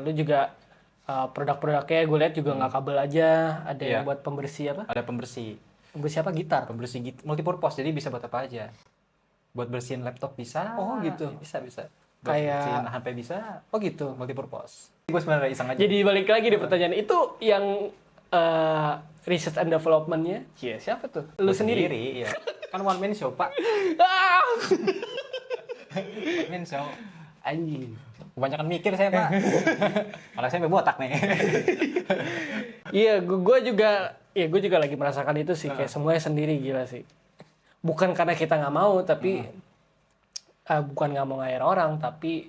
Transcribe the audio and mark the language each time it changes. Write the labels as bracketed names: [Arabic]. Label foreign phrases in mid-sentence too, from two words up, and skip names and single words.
[Indonesian] Lo juga produk-produknya gue lihat juga nggak kabel aja, ada yang buat pembersih apa? Ada pembersih Apa gitar? pembersih multipurpose, jadi bisa buat apa aja. Buat bersihin laptop bisa. Oh, gitu. Bisa. Buat Kayak- bersihin HP bisa. Oh gitu. Multipurpose. Gue sebenarnya iseng aja. Jadi balik lagi di pertanyaan itu yang [English] research and development- [Indonesian] nya, siapa tuh? Lu Gua sendiri? Iya. Kan [English] one man show, [Indonesian] Pak. Ah! [English] One man show. [Indonesian] Anjing. Kebanyakan mikir saya, Pak. Malah saya sampai botak nih. Iya, gue juga lagi merasakan itu sih, kayak semuanya sendiri gila sih. Bukan karena kita nggak mau, tapi bukan nggak mau ngair orang, tapi